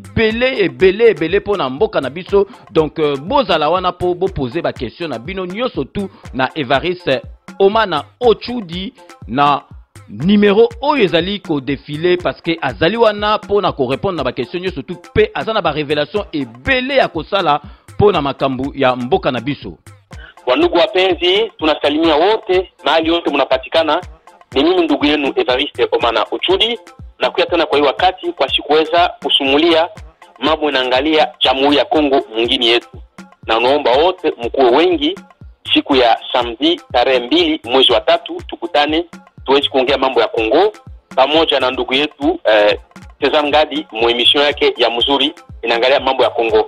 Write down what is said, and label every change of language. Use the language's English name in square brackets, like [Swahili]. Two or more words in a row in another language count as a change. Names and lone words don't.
[Lingala] ebele pona mboka na biso donc bozala wana po bo poser ba question na bino nyoso tout na Evariste Omana Ochudi na numéro oyo ezali ko défiler parce que azali wana pona ko répondre na ba question nyoso tout pe azana ba révélation ebele ya kosala pona makambu ya mboka na biso. [Swahili] Wandugu wapenzi, tunasalimia wote mahali yote mnapatikana. Ni mimi ndugu yenu Evariste Omana Ochudi na kuya tena kwa hii wakati kwa sikuweza kusumulia mambo inaangalia Jamhuri ya Kongo mwingine yetu. Na naomba wote mkuwe wengi siku ya samedi tarehe 2 mwezi wa 3 tukutane tuwezi kuongea mambo ya Kongo pamoja na ndugu yetu Sezangadi mu emission yake ya mzuri inaangalia mambo ya Kongo.